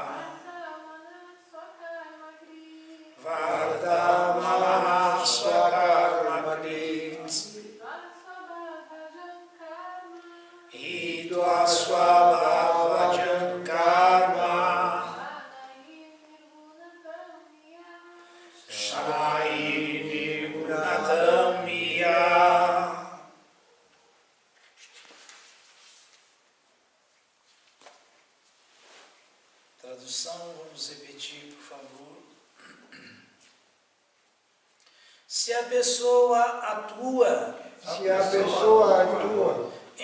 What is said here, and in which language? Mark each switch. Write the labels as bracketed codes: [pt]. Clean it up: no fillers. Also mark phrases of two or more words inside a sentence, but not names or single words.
[sa] Vardhamana Swakarma Krit. Hitva Swabhavajam Karma. Shanair Nigunatammiya. [pt] Tradução, vamos repetir, por favor. Se a pessoa atua Se a pessoa atua